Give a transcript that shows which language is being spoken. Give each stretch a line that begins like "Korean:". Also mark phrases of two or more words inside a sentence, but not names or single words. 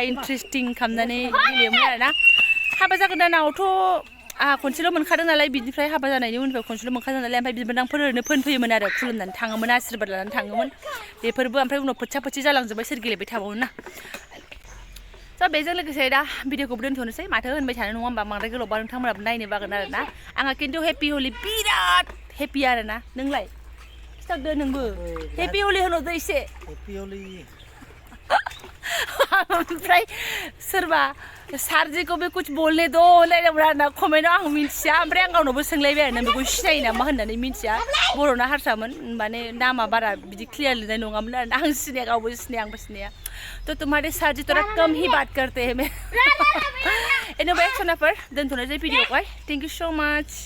Bodo: इन्टारेस्टिं खालामनानै गेलेयोमोन आरोना हाबा जागोदानावथ' आंहा खनसेल' मोनखादों नालाय बिनिफ्राय हाबा जानायनि उननिफ्राय खनसेल' मोनखादों नालाय ओमफ्राय बिबोनांफोर ओरैनो फोनफैयोमोन आरो खुलुमनानै थाङोमोन आशिर्बाद लानानै थाङोमोन बेफोरबो ओमफ्राय उनाव फोथि जालांजोब्बाय सोर गेलेबाय थाबावोना स' बेजों लोगोसे दा भिडिअखौबो दोनथ'नोसै माथो होनबाय थानो नङा होमबा बांद्राय गोलावबा नोंथांमोनाबो नायनो बागोन आरोना आंहा खिन्थु
English: happy holi बिराद हेपि
Bodo: आरोना नोंलाय खिथादो नोंबो
English: happy holi
Bodo: होनहरदो एसे
English: happy holi
Bodo: ओमफ्राय सोरबा
Hindi: सार जी को भी कुछ बोलने दो
Bodo: होनलायदोंमोन आरोना कमेन्टआव आं मिन्थिया ओमफ्राय आं गावनावबो सोंलायबाय आरो नों बेखौ सिनायो नामा होननानै मिन्थिया बर'ना हारसामोन माने नामा बारा बिदि क्लियार लिरनाय नङामोन आरोना आं सिनाया गावबो सिनाया आंबो सिनाया
Hindi: तो तुम्हारे सार जी थोड़ा कम ही बात करते हैं मैं
Bodo: एनिवे सोनाफोर दोनथ'नोसै भिडिअखौहाय
English: thank you so much